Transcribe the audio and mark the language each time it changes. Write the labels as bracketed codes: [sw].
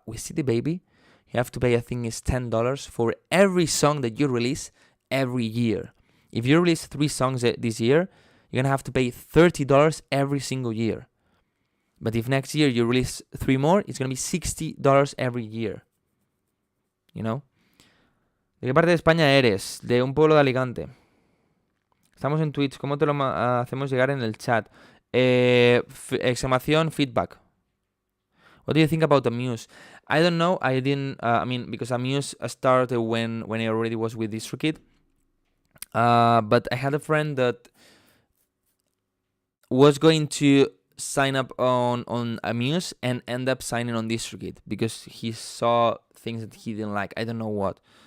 [en] With CD Baby, you have to pay, I think it's $10 for every song that you release every year. If you release 3 songs this year, you're going to have to pay $30 every single year. But if next year you release 3 more, it's going to be $60 every year. You know? [es] ¿De qué parte de España eres? De un pueblo de Alicante. Estamos en Twitch. ¿Cómo te lo hacemos llegar en el chat? Exclamación feedback. [en] What do you think about Amuse? I don't know. I didn't. Because Amuse started when I already was with DistroKid. But I had a friend that was going to sign up on Amuse and end up signing on DistroKid because he saw things that he didn't like. I don't know what.